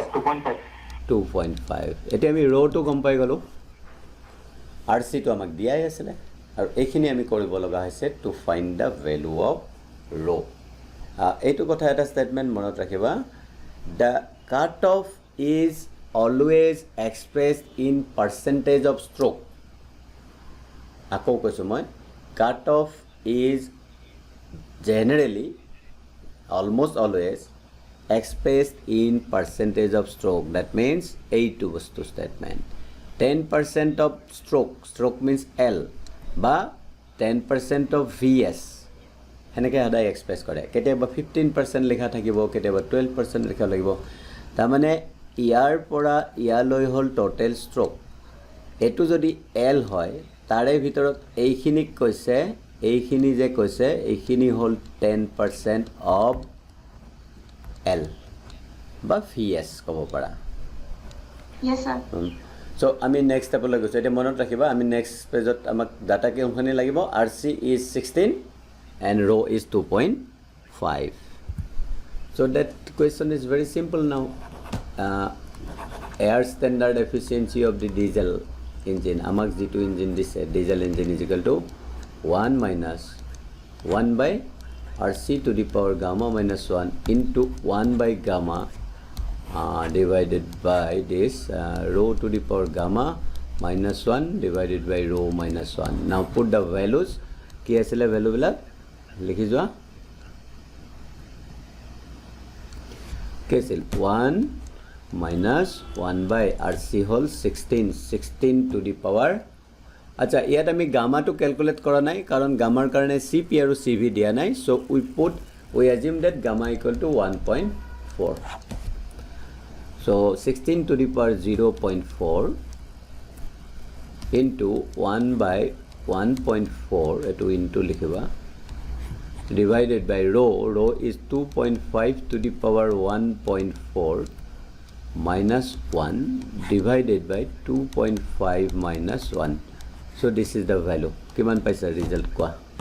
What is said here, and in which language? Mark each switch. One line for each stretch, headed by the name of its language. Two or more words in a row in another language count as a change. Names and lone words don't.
Assamese: 2.5 এতিয়া আমি ৰ'টো গম পাই গ'লোঁ RC টো আমাক দিয়াই আছিলে আৰু এইখিনি আমি কৰিব লগা হৈছে
English: to find the value of rho'
Assamese: এইটো কথা এটা ষ্টেটমেণ্ট মনত ৰাখিবা
English: the cut off is always expressed in percentage of stroke
Assamese: আকৌ কৈছোঁ মই
English: cut off is জেনেৰেলি almost always expressed in percentage of stroke that means
Assamese: এইটো বস্তু
English: statement 10% of stroke means L
Assamese: বা
English: 10% of VS
Assamese: সেনেকৈ সদায় এক্সপ্ৰেছ কৰে কেতিয়াবা 15% লিখা থাকিব কেতিয়াবা 12% লিখা লাগিব তাৰমানে ইয়াৰ পৰা ইয়ালৈ হ'ল
English: total stroke
Assamese: এইটো যদি L হয় তাৰে ভিতৰত এইখিনিক কৈছে এইখিনি যে কৈছে এইখিনি হ'ল
English: 10% of L
Assamese: বা VS ক'ব পাৰা
English: yes sir
Assamese: so আমি নেক্সট ষ্টেপলৈ গৈছোঁ এতিয়া মনত ৰাখিবা আমি নেক্সট পেজত আমাক ডাটা কিমানখিনি লাগিব
English: RC is 16 and rho is 2.5 so that question is very simple now air standard efficiency of the diesel engine
Assamese: আমাক যিটো ইঞ্জিন দিছে
English: diesel engine is equal to 1 minus 1 by RC to the power gamma minus 1 into 1 by gamma divided by this rho to the power gamma minus 1 divided by rho minus 1 now put the values
Assamese: কি আছিলে ভ্যালুবিলাক লিখি যোৱা কি আছিল
English: 1 minus 1 by RC whole 16 to the power
Assamese: আচ্ছা ইয়াত আমি গামাটো ক্যালকুলেট কৰা নাই কাৰণ গামাৰ কাৰণে CP আৰু CV দিয়া নাই
English: so we assume that gamma equal to 1.4 so 16 to the power 0.4 into 1 by 1.4 etu into likhiba divided by rho is 2.5 to the power 1.4 minus 1 divided by 2.5 minus 1 so this is the value
Assamese: কিমান পাইছা
English: result kwa